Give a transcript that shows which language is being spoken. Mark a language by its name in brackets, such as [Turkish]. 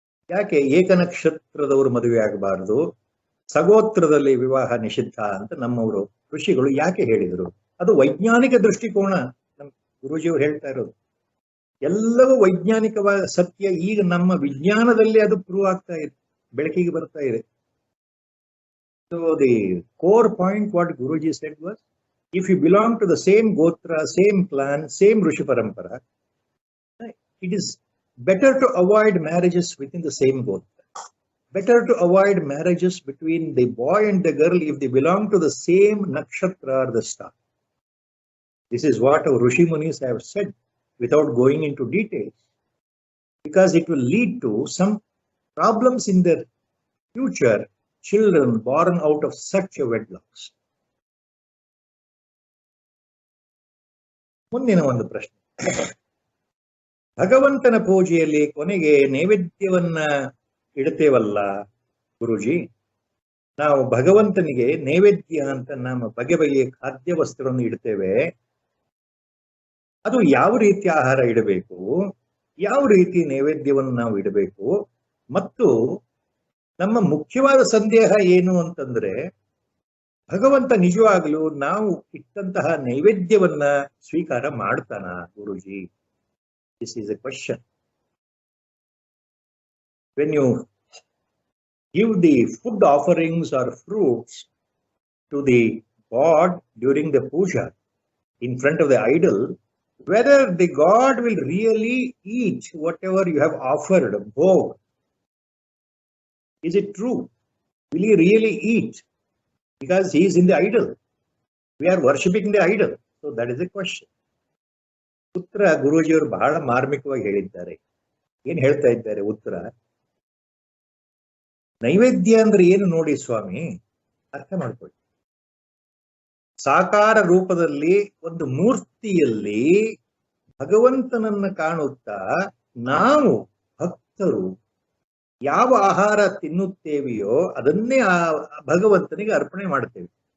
[Kannada] ಯಾಕೆ ಏಕನಕ್ಷತ್ರದವರು ಮದುವೆ ಆಗಬಾರದು, ಸಗೋತ್ರದಲ್ಲಿ ವಿವಾಹ ನಿಷಿದ್ಧ ಅಂತ ನಮ್ಮವರು ಋಷಿಗಳು ಯಾಕೆ ಹೇಳಿದರು? ಅದು ವೈಜ್ಞಾನಿಕ ದೃಷ್ಟಿಕೋನ. ನಮ್ಮ ಗುರೂಜಿಯವರು ಹೇಳ್ತಾ ಇರೋದು ಎಲ್ಲವೂ ವೈಜ್ಞಾನಿಕವಾದ ಸತ್ಯ. ಈಗ ನಮ್ಮ ವಿಜ್ಞಾನದಲ್ಲಿ ಅದು ಪ್ರೂವ್ ಆಗ್ತಾ ಇದೆ, ಬೆಳಕಿಗೆ ಬರ್ತಾ ಇದೆ. [English] So the core point what Guruji said was, if you belong to the same gotra, same clan, same rishi parampara, it is better to avoid marriages within the same gotra. Better to avoid marriages between the boy and the girl if they belong to the same nakshatra or the star. This is what our Rishi Munis have said without going into details, because it will lead to some problems in their future children born out of such a wedlocks. [Kannada] ಮುಂದಿನ ಒಂದು ಪ್ರಶ್ನೆ, ಭಗವಂತನ ಪೂಜೆಯಲ್ಲಿ ಕೊನೆಗೆ ನೈವೇದ್ಯವನ್ನ ಇಡ್ತೇವಲ್ಲ ಗುರೂಜಿ, ನಾವು ಭಗವಂತನಿಗೆ ನೈವೇದ್ಯ ಅಂತ ನಮ್ಮ ಬಗೆ ಬಗೆಯ ಖಾದ್ಯ ವಸ್ತುಗಳನ್ನು ಇಡ್ತೇವೆ. ಅದು ಯಾವ ರೀತಿ ಆಹಾರ ಇಡಬೇಕು, ಯಾವ ರೀತಿ ನೈವೇದ್ಯವನ್ನು ನಾವು ಇಡಬೇಕು, ಮತ್ತು ನಮ್ಮ ಮುಖ್ಯವಾದ ಸಂದೇಹ ಏನು ಅಂತಂದ್ರೆ, ಭಗವಂತ ನಿಜವಾಗ್ಲೂ ನಾವು ಇಟ್ಟಂತಹ ನೈವೇದ್ಯವನ್ನ ಸ್ವೀಕಾರ ಮಾಡ್ತಾನ ಗುರುಜಿ? [English] This is a question. When you give the food offerings or fruits to the god during the puja in front of the idol, whether the god will really eat whatever you have offered, bhog. Is it true? Will he really eat? Because he is in the idol. We are worshipping the idol. So that is the question. [Kannada] ಉತ್ತರ ಗುರೂಜಿಯವರು ಬಹಳ ಮಾರ್ಮಿಕವಾಗಿ ಹೇಳಿದ್ದಾರೆ. ಏನ್ ಹೇಳ್ತಾ ಇದ್ದಾರೆ ಉತ್ತರ? ನೈವೇದ್ಯ ಅಂದ್ರೆ ಏನು ನೋಡಿ ಸ್ವಾಮಿ, ಅರ್ಥ ಮಾಡ್ಕೊಳ್ಳಿ. ಸಾಕಾರ ರೂಪದಲ್ಲಿ ಒಂದು ಮೂರ್ತಿಯಲ್ಲಿ ಭಗವಂತನನ್ನ ಕಾಣುತ್ತಾ ನಾವು ಭಕ್ತರು ಯಾವ ಆಹಾರ ತಿನ್ನುತ್ತೇವೆಯೋ ಅದನ್ನೇ ಆ ಭಗವಂತನಿಗೆ ಅರ್ಪಣೆ ಮಾಡ್ತೇವೆ.